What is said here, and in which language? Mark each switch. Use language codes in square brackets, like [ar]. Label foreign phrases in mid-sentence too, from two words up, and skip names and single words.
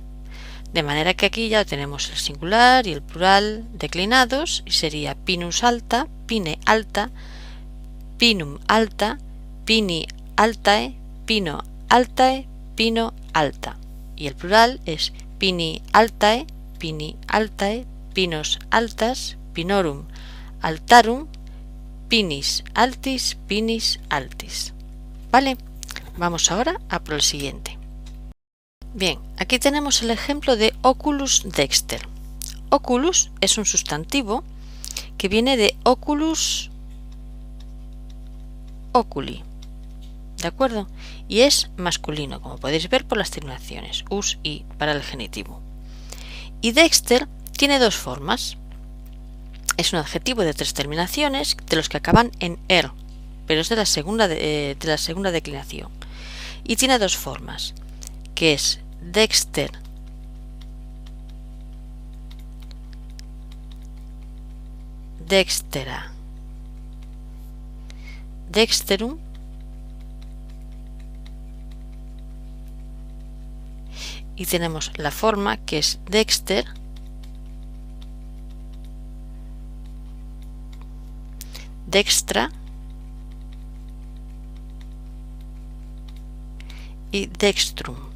[es] De manera que aquí ya tenemos el singular y el plural declinados y sería [la] pinus alta, pine alta, pinum alta, pini altae, pino altae, pino alta. [es] Y el plural es [la] pini altae, pinos altas, pinorum altarum, pinis altis, pinis altis. [es] ¿Vale? Vamos ahora a por el siguiente. Bien, aquí tenemos el ejemplo de [la] oculus dexter. [es] Oculus es un sustantivo que viene de [la] oculus oculi, [es] ¿de acuerdo? Y es masculino, como podéis ver por las terminaciones, us y para el genitivo. Y dexter tiene dos formas. Es un adjetivo de 3 terminaciones, de los que acaban en er, pero es de la segunda declinación. Y tiene dos formas, que es dexter, [la] dextera, dexterum, [es] y tenemos la forma que es [la] dexter, dextra y dextrum.